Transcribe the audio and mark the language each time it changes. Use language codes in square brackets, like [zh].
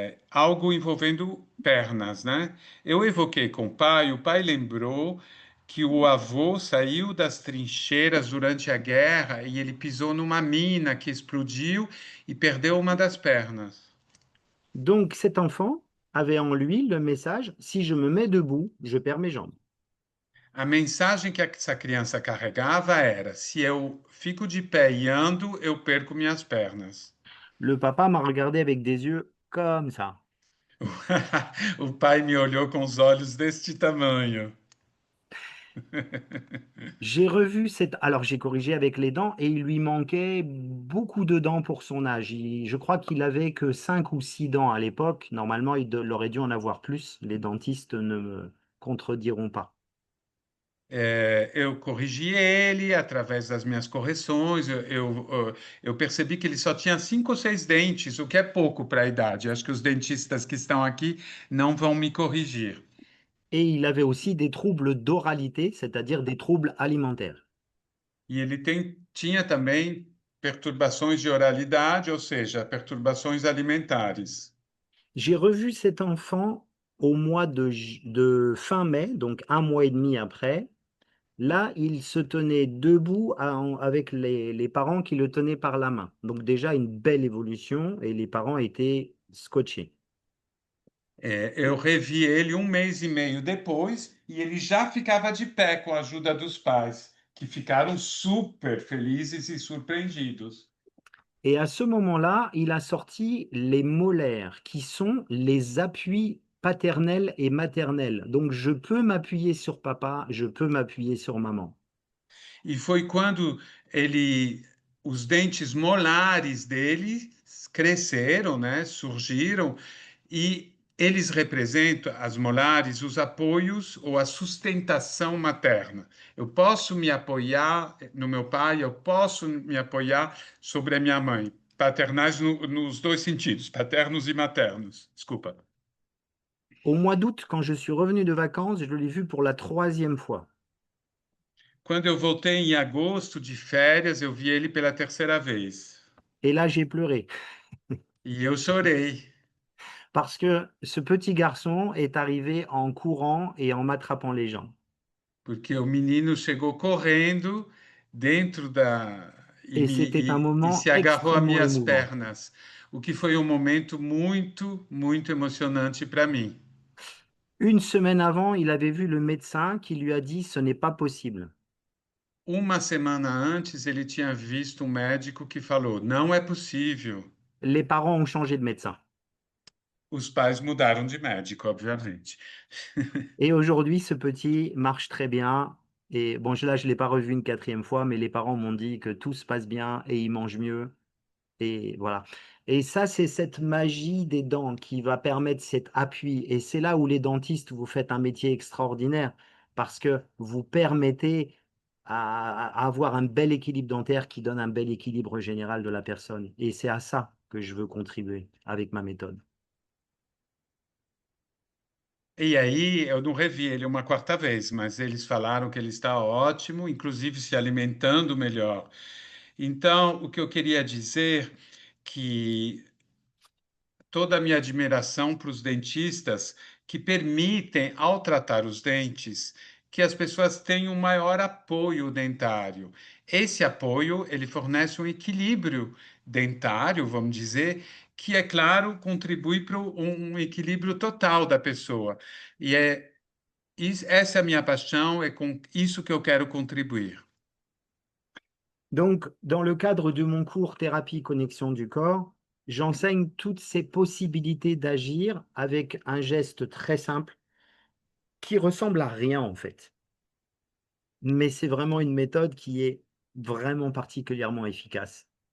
[pt] Algo envolvendo pernas, né? Eu evoquei com o pai lembrou que o avô saiu das trincheiras durante a guerra e ele pisou numa mina que explodiu e perdeu uma das pernas. [fr] Donc cet enfant avait en lui le message: «Si je me mets debout, je perds mes jambes». [pt] A mensagem que essa criança carregava era: se eu fico de pé e ando, eu perco minhas pernas. [fr] Le papa m'a regardé avec des yeux comme ça. [pt] O pai me olhou com os olhos deste tamanho. [fr] J'ai revu cette alors j'ai corrigé avec les dents et il lui manquait beaucoup de dents pour son âge. Je crois qu'il avait que 5 ou 6 dents à l'époque. Normalement, il aurait dû en avoir plus. Les dentistes ne me contrediront pas. [pt] Eu corrigi ele através das minhas correções. Eu percebi que ele só tinha 5 ou 6 dentes, o que é pouco para a idade. Acho que os dentistas que estão aqui não vão me corrigir. [fr] Et il avait aussi des troubles d'oralité, c'est-à-dire des troubles alimentaires. [pt] E ele tinha também perturbações de oralidade, ou seja, perturbações alimentares. [fr] J'ai revu cet enfant au mois de fin mai, donc un mois et demi après. Là, il se tenait debout avec les parents qui le tenaient par la main. Donc déjà une belle évolution et les parents étaient scotchés. [pt] Eu revi ele 1 mês e meio depois e ele já ficava de pé com a ajuda dos pais, que ficaram super felizes e surpreendidos. [fr] Et à ce moment-là, il a sorti les molaires, qui sont les appuis paternels et maternels. Donc je peux m'appuyer sur papa, je peux m'appuyer sur maman. [pt] E foi quando os dentes molares dele cresceram, né, surgiram, e eles representam, as molares, os apoios ou a sustentação materna. Eu posso me apoiar no meu pai, eu posso me apoiar sobre a minha mãe. Paternais nos dois sentidos, paternos e maternos. Desculpa. [fr] Au mois d'août, quand je suis revenu de vacances, je l'ai vu pour la troisième fois. [pt] Quando eu voltei em agosto de férias, eu vi ele pela terceira vez. [fr] Et là, j'ai pleuré. [pt] E eu chorei. [fr] Parce que ce petit garçon est arrivé en courant et en m'attrapant les jambes. [pt] Porque o menino chegou correndo dentro da [fr] Et c'était un [pt] e [fr] moment [pt] se agarrou a minhas [fr] émouvant. [pt] pernas, o que foi um momento muito, muito emocionante para mim. [fr] Une semaine avant, il avait vu le médecin qui lui a dit ce n'est pas possible. [pt] Uma semana antes, ele tinha visto um médico que falou: não é possível. [fr] Les parents ont changé de médecin. [pt] Os pais mudaram de médico, obviamente. [fr] Et aujourd'hui, ce petit marche très bien. Et bon, là, je ne l'ai pas revu une quatrième fois, mais les parents m'ont dit que tout se passe bien et il mange mieux. Et voilà. Et ça, c'est cette magie des dents qui va permettre cet appui. Et c'est là où les dentistes, vous faites un métier extraordinaire parce que vous permettez à avoir un bel équilibre dentaire qui donne un bel équilibre général de la personne. Et c'est à ça que je veux contribuer avec ma méthode. [pt] E aí, eu não revi ele uma quarta vez, mas eles falaram que ele está ótimo, inclusive se alimentando melhor. Então, o que eu queria dizer que toda a minha admiração para os dentistas que permitem, ao tratar os dentes, que as pessoas tenham um maior apoio dentário. Esse apoio, ele fornece um equilíbrio dentário, vamos dizer, que, é claro, contribui para um equilíbrio total da pessoa. E essa é a minha paixão, é com isso que eu quero contribuir. [fr] Donc, dans le cadre de mon cours Thérapie Connexion du corps, j'enseigne toutes ces possibilités d'agir avec un geste très simple qui ressemble à rien en fait. Mais c'est vraiment une méthode qui est vraiment particulièrement efficace.